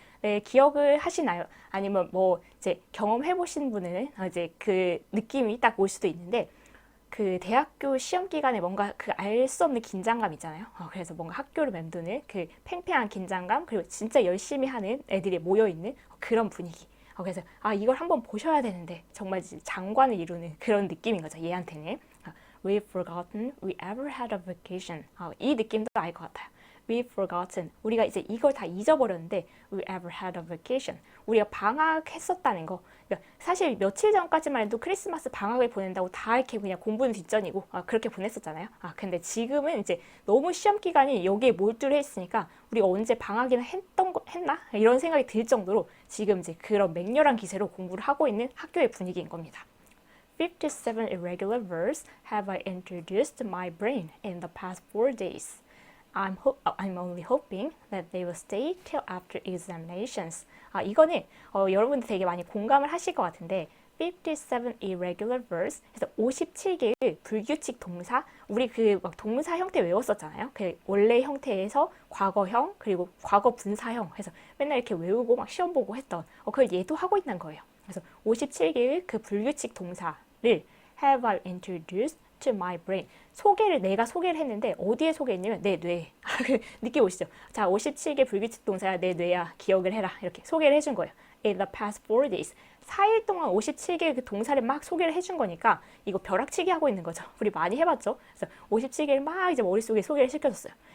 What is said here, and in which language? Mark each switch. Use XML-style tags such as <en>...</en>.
<ko>네, 기억을 하시나요? 아니면 뭐 이제 경험해 보신 분은 이제 그 느낌이 딱 올 수도 있는데 그 대학교 시험 기간에 뭔가 그 알 수 없는 긴장감 있잖아요. 그래서 뭔가 학교를 맴도는 그 팽팽한 긴장감 그리고 진짜 열심히 하는 애들이 모여있는 그런 분위기. 그래서 이걸 한번 보셔야 되는데 정말 장관을 이루는 그런 느낌인 거죠. 얘한테는.</ko> <en>We've forgotten we ever had a vacation.</en> <ko>이 느낌도 알 것 같아요.</ko> <en>We've forgotten.</en> <ko>우리가 이제 이걸 다 잊어버렸는데</ko> <en>we ever had a vacation.</en> <ko>우리가 방학했었다는 거. 그러니까 사실 며칠 전까지만 해도 크리스마스 방학을 보낸다고 다 이렇게 그냥 공부는 뒷전이고 그렇게 보냈었잖아요. 근데 지금은 이제 너무 시험 기간이 여기에 몰두를 했으니까 우리가 언제 방학이나 했나? 이런 생각이 들 정도로 지금 이제 그런 맹렬한 기세로 공부를 하고 있는 학교의 분위기인 겁니다.</ko> <en>57 irregular verbs have I introduced my brain in the past 4 days. I'm only hoping that they will stay till after examinations.</en> <ko>이거는 여러분들 되게 많이 공감을 하실 것 같은데</ko> <en>57 irregular verbs</en> <ko>그래서 57개의 불규칙 동사 우리 그 막 동사 형태 외웠었잖아요. 그 원래 형태에서 과거형 그리고 과거 분사형 해서 맨날 이렇게 외우고 막 시험 보고 했던 그걸 얘도 하고 있는 거예요. 그래서 57개의 그 불규칙 동사를</ko> <en>have I introduced to my brain.</en> <ko>내가 소개를 했는데 어디에 소개했냐면 내 뇌에. 느낌 오시죠? 자, 57개 불규칙 동사야 내 뇌야 기억을 해라. 이렇게 소개를 해준 거예요.</ko> <en>In the past 4 days.</en> <ko>4일 동안 57개의 그 동사를 막 소개를 해준 거니까 이거 벼락치기 하고 있는 거죠. 우리 많이 해봤죠? 그래서 57개를 막 이제 머릿속에 소개를 시켜줬어요.</ko>